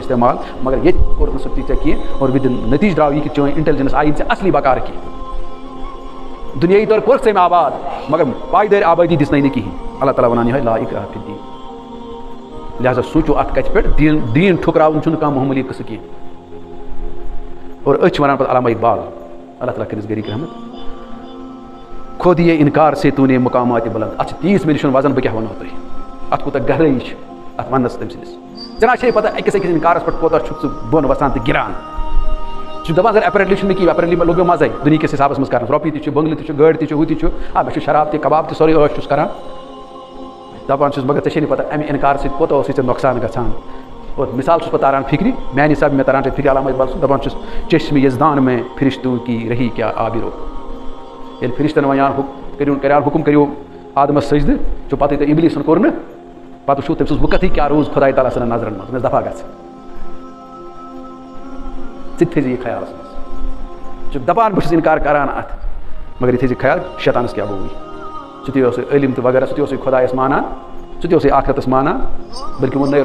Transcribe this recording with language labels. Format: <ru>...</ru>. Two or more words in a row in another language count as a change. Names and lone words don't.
<ks>استعمال مگر ییٚتہِ کوٚر نہٕ سُہ تہِ ژےٚ کینٛہہ اور وِدِن نٔتیٖجہٕ درٛاو یہِ کہِ چٲنۍ اِنٹیلِجَنس آیی ژےٚ اَصلی بکار کینٛہہ دُنیٲیی طور کوٚرُکھ ژےٚ أمۍ آباد مگر پایدٲرۍ آبٲدی دِژنَے نہٕ کِہیٖنۍ اللہ تعالیٰ وَنان یِہوٚے</ks> <ar>لا اِکراہ فی الدیٖن</ar> <ks>لہٰذا سوٗنٛچِو اَتھ کَتھِ پٮ۪ٹھ دیٖن ٹھُکراوُن چھُنہٕ کانٛہہ معموٗلی قٕصہٕ کینٛہہ اور أسۍ چھِ وَنان پَتہٕ علامہ اقبال اللہ تعالیٰ کٔرِس غریٖق رحمت</ks> <ur>خود یہ انکار سے تو نے مقامات بلند</ur> <ks>اَتھ چھِ تیٖژ مےٚ نِش وَزن بہٕ کیٛاہ وَنو تۄہہِ اَتھ کوٗتاہ گہرٲیی چھِ اَتھ وَننَس تٔمۍ سٕنٛدِس ژےٚ نہ چھے پَتہ أکِس اِنکارَس پٮ۪ٹھ کوتاہ چھُکھ ژٕ بۄن وَسان تہٕ گِران ژٕ چھُکھ دَپان اگر ایپریٹلی چھُنہٕ مےٚ کِہیٖنۍ ایپریٹلی لوٚگ مےٚ مَزَے دُنہِکِس حِسابَس منٛز کَرنَس رۄپیہِ تہِ چھُ بٔنٛگلہٕ تہِ چھُ گٲڑۍ تہِ چھُ ہُہ تہِ چھُ مےٚ چھُ شراب تہِ کباب تہِ سورُے عٲش چھُس کَران دَپان چھُس مگر ژےٚ چھے نہٕ پَتہ اَمہِ اِنکار سۭتۍ کوتاہ اوسُے ژےٚ نۄقصان گژھان اور مِثال چھُس بہٕ تاران فِکرِ میٛانہِ حِسابہٕ مےٚ تاران چھِ فِکرِ علامہ اقبال سُنٛد دَپان چھُس</ks> <ur>چشمِ یزدان میں فرشتوں کی رہی کیا آبرو</ur> <ks>ییٚلہِ فرشتن وَنیان کَریان حُکُم کٔرِو آدمَس سجدٕ چھُ پَتہٕ تۄہہِ اِبلیٖسَن کوٚر نہٕ پَتہٕ وٕچھو تٔمۍ سٕنٛز وقتٕے کیٛاہ روٗز خۄداے تعالیٰ سٕنٛدٮ۪ن نظرَن منٛز مےٚ دفعہ گژھِ ژٕ تہِ تھٲیزِ یہِ خیالَس منٛز ژٕ چھُکھ دَپان بہٕ چھُس اِنکار کَران اَتھ مگر یہِ تھٲیزِ خیال شیطانَس کیٛاہ گوٚوُے سُہ تہِ اوسُے عٲلِم تہٕ وغیرہ سُہ تہِ اوسُے خۄدایَس مانان سُہ تہِ اوسُے آخرتَس مانان بٔلکہِ ووٚننَے</ks>